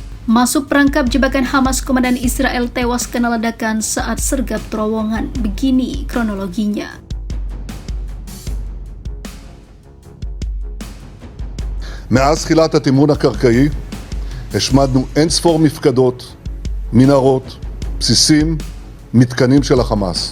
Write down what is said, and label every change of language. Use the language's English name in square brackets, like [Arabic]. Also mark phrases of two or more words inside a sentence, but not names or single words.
[Indonesian] Masuk perangkap jebakan Hamas, komandan Israel tewas kena ledakan saat sergap terowongan. Begini kronologinya. [Hebrew] מאז תחילת התמרון הקרקעי השמדנו אין ספור מפקדות, מנהרות, בסיסים, מתקנים של החמאס.